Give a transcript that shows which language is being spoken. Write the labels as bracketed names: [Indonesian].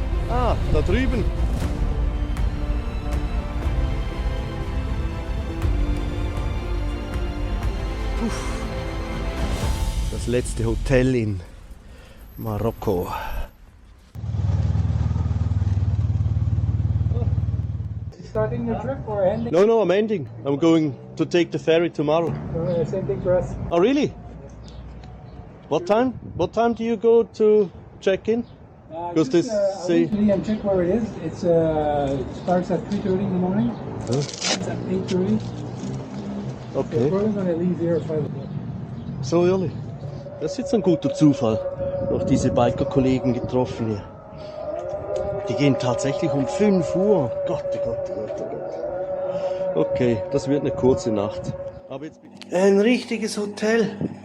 [German] Ah, da drüben. Das letzte Hotel in Marokko. [English] Starting your trip or ending? No, I'm ending. I'm going to take the ferry tomorrow. Same thing for us. Oh, really? What time? What time do you go to check in? Because this and check where it is. It starts at 3:30 in the morning. It's at 8:30. Okay. We're going to leave here at 5 o'clock. So early. [German] Das ist jetzt ein guter Zufall. Noch diese Biker-Kollegen getroffen hier. Die gehen tatsächlich um 5 Uhr. Gott, oh Gott, oh Gott, oh Gott. Okay, das wird eine kurze Nacht. Aber jetzt bin ich... Ein richtiges Hotel.